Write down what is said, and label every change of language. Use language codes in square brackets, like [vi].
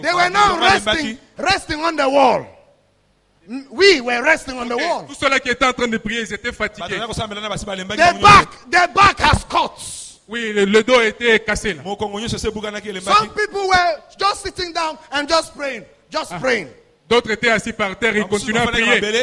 [en] They were now resting on the wall. We were resting on the wall. [fr] Tous ceux-là qui étaient en train de prier, ils étaient fatigués. [en] The back has cuts. [fr] Oui, le dos était cassé là. [en] Some people were just sitting down and just praying. Just praying. [fr] D'autres étaient assis par terre et ils continuaient à prier.